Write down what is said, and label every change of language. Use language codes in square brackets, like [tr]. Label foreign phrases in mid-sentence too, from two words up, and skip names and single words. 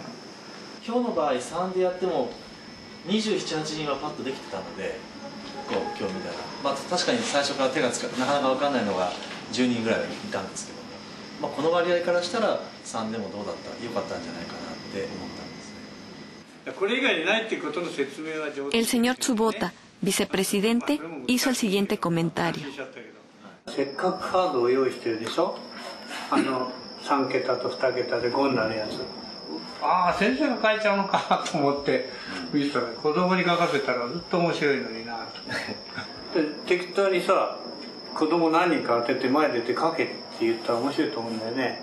[ja] 今日の場合3でやっても27、8人はパッとできてたので、今日見たら、まあ、確かに最初から手がつかなかなか分かんないのが10人ぐらいいたんですけども、まあ、この割合からしたら3でもどうだったよかったんじゃないかなって思ったんですね。これ以外にないっていうことの説明は上手。 [es] El señor Tsubota, vicepresidente, hizo el siguiente comentario. [ja] せっかくカードを用意してるでしょ。3桁と2桁で5になるやつ。ああ、先生が書いちゃうのかと思って見てたら、子供に書かせたらずっと面白いのになと。で適当にさ、子供何人か当てて前出て書けって言ったら面白いと思うんだよね。